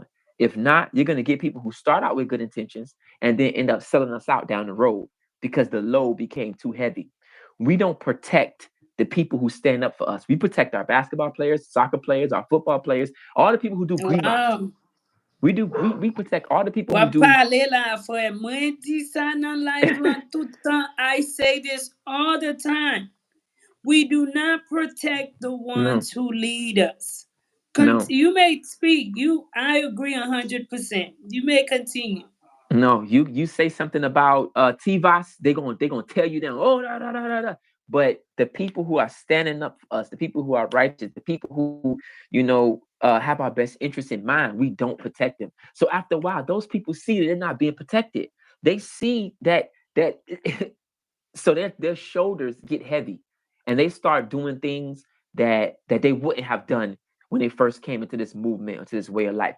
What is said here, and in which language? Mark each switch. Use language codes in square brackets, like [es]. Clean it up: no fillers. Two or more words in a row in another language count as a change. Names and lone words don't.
[en] If not, you're going to get people who start out with good intentions and then end up selling us out down the road because the load became too heavy. We don't protect the people who stand up for us. We protect our basketball players, soccer players, our football players, all the people who do green ops. Wow. We protect all the people who [ht] Wap [en] do. [ht] pale la fwe. Mwen di sa nan life lan tout tan. [en] I say this all the time. We do not protect the No, ones who lead us. no. You may speak. I agree 100%. You may continue. No, you say something about Tivas, they gonna tell you then, oh, da, da, da, da, da. But the people who are standing up for us, the people who are righteous, the people who, have our best interests in mind, we don't protect them. So after a while, those people see that they're not being protected. They see that so their shoulders get heavy, and they start doing things that they wouldn't have done when they first came into this movement, into this way of life.